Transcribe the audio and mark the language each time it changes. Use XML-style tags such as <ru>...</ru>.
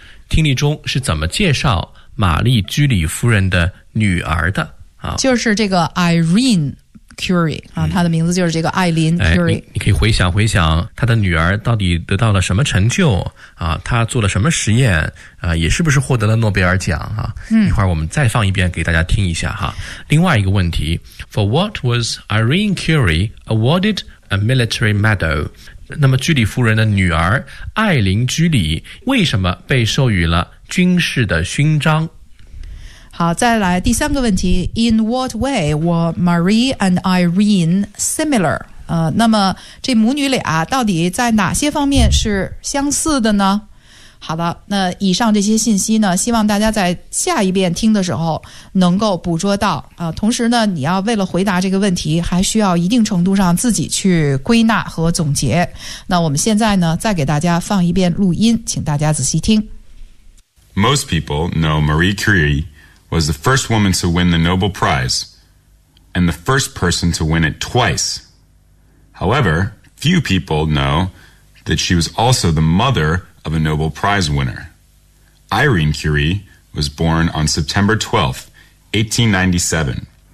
<zh>听力中是怎么介绍玛丽居里夫人的女儿的？就是这个 Irene Curie、她的名字就是这个艾琳 Curie、你可以回想回想她的女儿到底得到了什么成就、她做了什么实验、也是不是获得了诺贝尔奖、一会儿我们再放一遍给大家听一下哈。另外一个问题，</zh> <en>For what was Irene Curie awarded a military medal?</en> <zh>那么居里夫人的女儿艾琳居里为什么被授予了军事的勋章？好，再来第三个问题，</zh> <en>In what way were Marie and Irene similar?</en> <zh>那么这母女俩到底在哪些方面是相似的呢？好的，那以上这些信息呢，希望大家在下一遍听的时候能够捕捉到。同时呢，你要为了回答这个问题，还需要一定程度上自己去归纳和总结。那我们现在呢，再给大家放一遍录音，请大家仔细听。</zh> <en>Most people know Marie Curie was the first woman to win the Nobel Prize and the first person to win it twice. However, few people know that she was also the mother of a Nobel Prize winner. Irene Curie was born on September 12, 1897.</en>